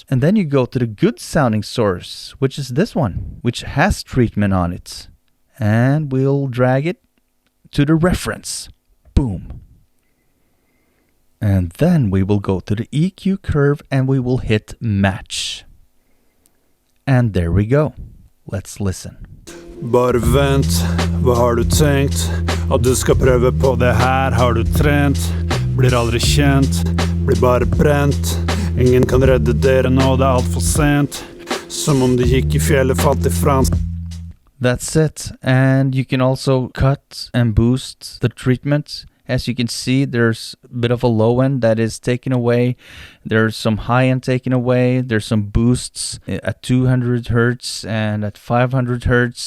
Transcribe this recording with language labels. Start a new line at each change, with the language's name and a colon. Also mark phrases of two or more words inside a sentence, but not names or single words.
English: And then you go to the good sounding source, which is this one, which has treatment on it. And we'll drag it to the reference. Boom. And then we will go to the EQ curve and we will hit match. And there we go. Let's listen.
Norwegian: Bare vent, hva har du tenkt? At du skal prøve på det her, har du trent? Blir aldri kjent, blir bare brent. Ingen kan redde dere nå, det alt for sent. Som om de gikk I fjellet, falt I fransk.
English: That's it. And you can also cut and boost the treatment. As you can see, there's a bit of a low end that is taken away. There's some high end taken away. There's some boosts at 200 hertz and at 500 hertz.